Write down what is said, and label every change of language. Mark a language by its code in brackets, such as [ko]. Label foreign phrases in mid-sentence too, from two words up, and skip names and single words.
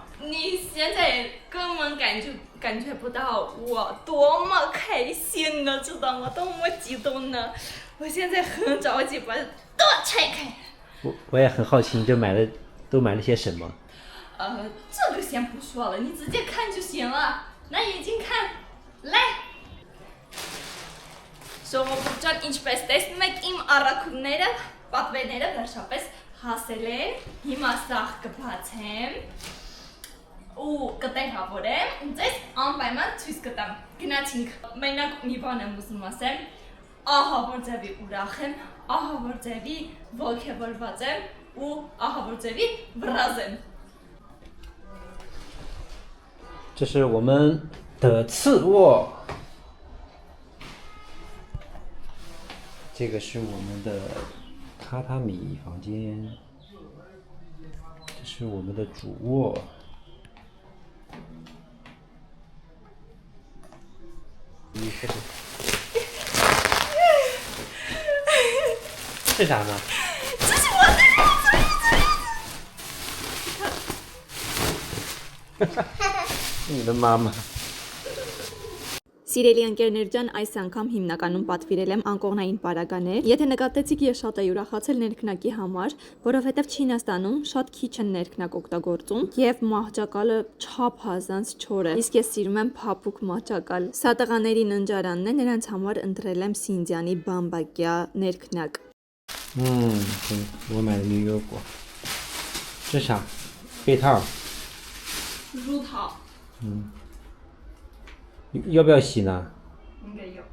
[zh] 你现在根本感觉不到我多么开心呢，知道吗？多么激动呢！我现在很着急把都拆开。我也很好奇，你都买了些什么？这个先不说了，你直接看就行了。拿眼睛看， [hy] 来。Ժողովուրդ ինչպես տեսնում եք իմ առաքումները, պատվերները վերջապես հասել են, հիմա սաղ կբացեմ ու կտեղավորեմ ու ձեզ անպայման ցույց կտամ։ Գնացինք, մենակ մի բան եմ ուզում ասեմ, ահա որ ձևի ուրախ եմ, ահա որ ձևի ոգևորված եմ ու ահա որ ձևի վրազ եմ։ [zh] 这是我们的次卧。这个是我们的榻榻米房间，这是我们的主卧。这啥呢？这是我的。你的妈妈。 [hy] Սիրելի ընկերներ ջան, այս անգամ հիմնականում պատվիրել եմ անկողնային պարագաներ։ Եթե նկատեցիք, ես շատ եմ ուրախացել ներքնակի համար, որովհետև Չինաստանում շատ քիչ են ներքնակ օգտագործում եւ մահճակալը չափազանց չոր է։ Իսկ ես սիրում եմ փափուկ մահճակալ։ Սա տղաների ննջարանն է, նրանց համար ընտրել եմ Սինդիանի բամբակյա ներքնակ։ [zh] 我买的牛油果。这啥？被套。乳套。要不要洗呢？应该有。